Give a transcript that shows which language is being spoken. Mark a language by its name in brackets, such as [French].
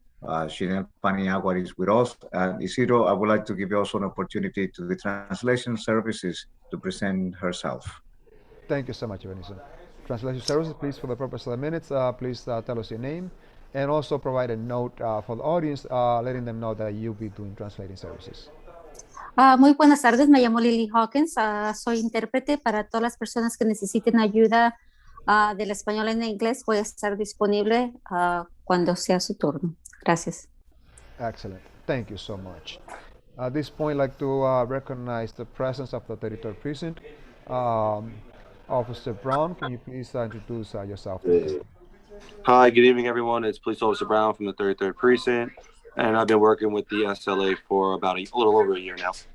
[English] Shinel Paniagua is with us. Isidro, I would like to give you also an opportunity to the translation services to present herself. Thank you so much, Ebenezer. Translation services, please, for the purpose of the minutes, please tell us your name and also provide a note for the audience, letting them know that you'll be doing translating services. [Spanish] Muy buenas tardes, me llamo Lily Hawkins, soy intérprete para todas las personas que necesiten ayuda del español en inglés. Voy a estar disponible cuando sea su turno. Gracias. [English] Excellent. Thank you so much. At this point, I'd like to recognize the presence of the 33rd Precinct. Officer Brown, can you please introduce yourself? Hi, good evening, everyone. It's Police Officer Brown from the 33rd Precinct, and I've been working with the SLA for about a little over a year now.